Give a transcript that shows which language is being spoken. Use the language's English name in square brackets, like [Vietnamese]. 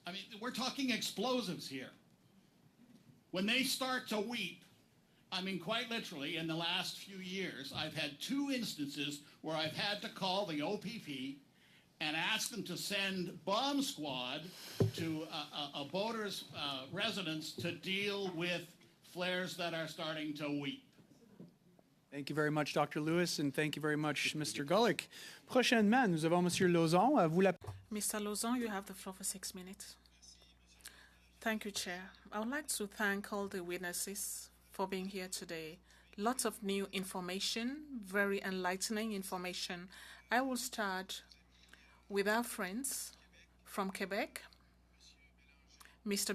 [English] I mean, we're talking explosives here. When they start to weep, I mean, quite literally, in the last few years, I've had 2 instances where I've had to call the OPP and ask them to send bomb squad to a boater's residence to deal with flares that are starting to weep. Thank you very much, Dr. Lewis, and thank you very much, Mr. Gulick. [French] Prochainement, nous avons Monsieur Lauzon. À vous la... [English] Mr. Lauzon, you have the floor for 6 minutes. Thank you, Chair. I would like to thank all the witnesses for being here today. Lots of new information, very enlightening information. I will start with our friends from Quebec. Mr.